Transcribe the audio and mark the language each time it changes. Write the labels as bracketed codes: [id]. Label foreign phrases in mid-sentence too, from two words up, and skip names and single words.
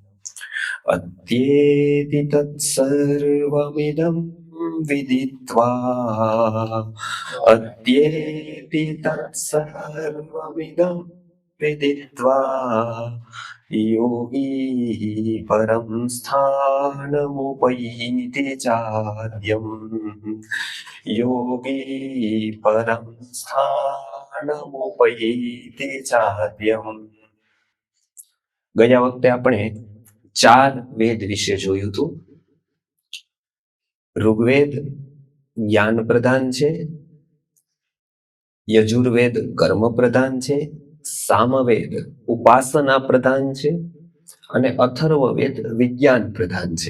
[sa] अद्येति तत्सर्वमिदं विदित्वा अद्येति तत्सर्वमिदं विदित्वा योगी परं स्थानमुपैति चाद्यम् योगी परं स्थानमुपैति चाद्यम्। [gu] ગયા વખતે આપણે 4 વેદ વિશે જોયું હતું। ઋગ્વેદ જ્ઞાન પ્રધાન છે, યજુર્વેદ કર્મ પ્રધાન છે, સામવેદ ઉપાસના પ્રધાન છે અને અથર્વવેદ વિજ્ઞાન પ્રધાન છે।